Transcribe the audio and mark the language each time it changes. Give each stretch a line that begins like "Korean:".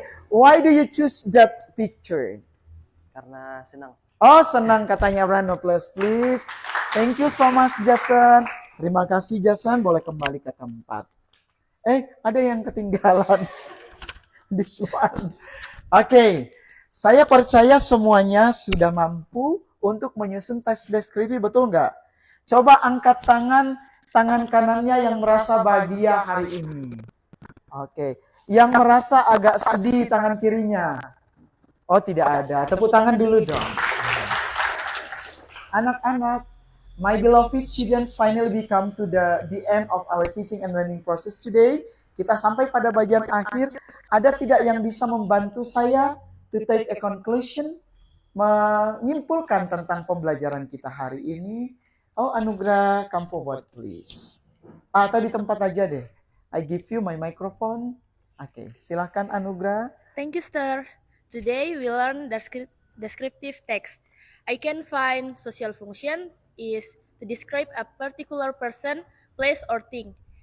English: Why do you choose that picture?
Indonesian: Karena senang. Oh, senang katanya.
English: Round of applause, please. Thank you so much, Jason.
Indonesian: Terima kasih,
English: Jason.
Indonesian: Boleh kembali ke tempat. Ada yang ketinggalan.
English: This one.
Indonesian: Oke, saya percaya semuanya sudah mampu untuk menyusun teks deskripsi, betul nggak? Coba angkat tangan kanannya yang merasa bahagia hari ini. Oke, yang merasa agak sedih tangan kirinya. Oh, tidak ada. Tepuk tangan dulu dong. Anak-anak,
English: my beloved students, finally we come to the end of our teaching and learning process today.
Indonesian: Kita sampai pada bagian akhir. Ada tidak yang bisa membantu saya
English: to take a conclusion,
Indonesian: menyimpulkan tentang pembelajaran kita hari ini? Oh, Anugrah,
English: come forward please.
Indonesian: Atau di tempat aja deh.
English: I give you my microphone.
Indonesian: Oke, silakan Anugrah.
English: Thank you, sir. Today we learn descriptive text. I can find social function is to describe a particular person, place, or thing.